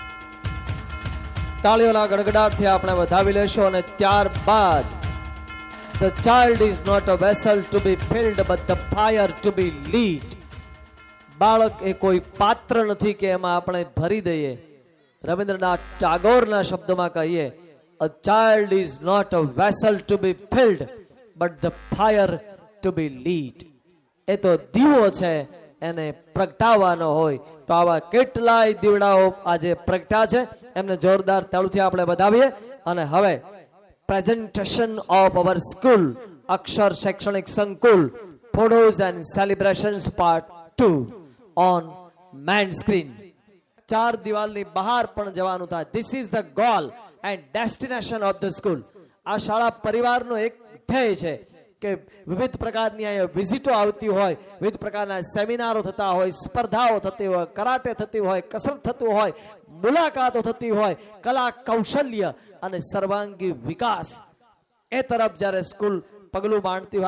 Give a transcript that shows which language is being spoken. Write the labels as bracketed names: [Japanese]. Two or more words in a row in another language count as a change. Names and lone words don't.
[Gujarati] તાળીઓના ગડગડાટથી આપણે વધાવી લેશું અને ત્યારબાદ [English] The child is not a vessel to be filled, but the fire to be lit. [Gujarati] બાળક એ કોઈ પાત્ર નથી કે એમાં આપણે ભરી દઈએ. રવિન્દ્રનાથ ટાગોરના શબ્દોમાં કહીએ, [English] a child is not a vessel to be filled, but the fire to be lit. [Gujarati] એ તો દીવો છે, એને પ્રગટાવવાનો હોય. તો આવા કેટલાય દીવડાઓ આજે પ્રગટ્યા છે, એમને જોરદાર તાળીઓથી આપણે વધાવીએ. અને હવે [English] presentation of our school, Akshar Shaikshanik Sankul, photos and celebrations part 2 on main screen. [Gujarati] ચાર દિવાલની બહાર પણ જવાનું થાય. [English] This is the goal and destination of the school. [Gujarati] આ શાળા પરિવારનો એક ધ્યેય છે કે વિવિધ પ્રકારની અહીંયા વિઝિટો આવતી હોય, વિવિધ પ્રકારના સેમિનારો થતા હોય, સ્પર્ધાઓ થતી હોય, કરાટે થતી હોય, કસરત થતું હોય, મુલાકાતો થતી હોય, કલા કૌશલ્ય અને સર્વાંગી વિકાસ એ તરફ જ્યારે સ્કૂલ પગલું માંડતી હોય.